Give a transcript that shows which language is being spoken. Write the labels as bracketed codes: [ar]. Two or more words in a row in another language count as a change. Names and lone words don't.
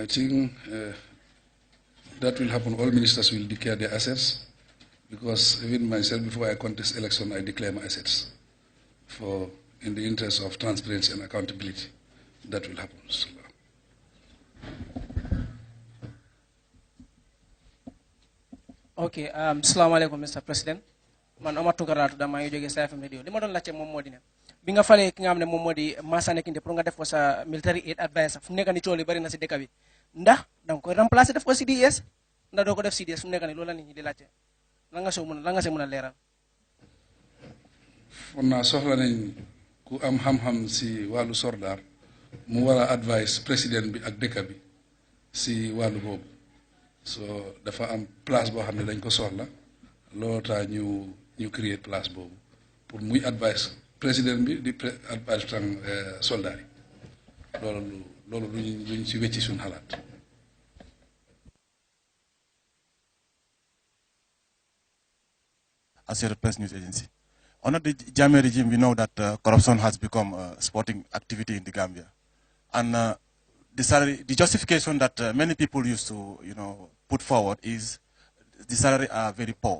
[en] I think that will happen. All ministers will declare their assets, because even myself, before I contest election, I declare my assets in the interest of transparency and accountability. That will happen. [wo] Okay, salaamaaleykum Mr. President. Man Omar Tunkara tuda maa ngi jógee Star FM radio. Li ma doon laajte moom moo di ne bi nga falee ki nga xam ne moom moo di Massané Kinte pour nga def ko sa [en] military aid advisor [wo] fu mu nekk ni tool yi bari na si dëkk bi ndax da nga koy remplacer def ko CDS ndax doo ko def CDS fu mu nekk ni loolu la nit ñi di laajte lan nga see mën a leeral. Fon naa soxla nañ ku am xam-xam si wàllu soldaar mu war a advice président bi ak dëkk bi si wàllu boobu so dafa am place boo xam ne dañ ko soxla loolu tax ñu [fr] créer place [wo] boobu pour muy advice président bi di advice tam soldat yi loolu luñ si wecci suñ xalaat. [en] Associated Press News Agency. Under the Jammeh regime, we know that corruption has become a sporting activity in the Gambia. And the justification that many people used to put forward is the salaries are very poor.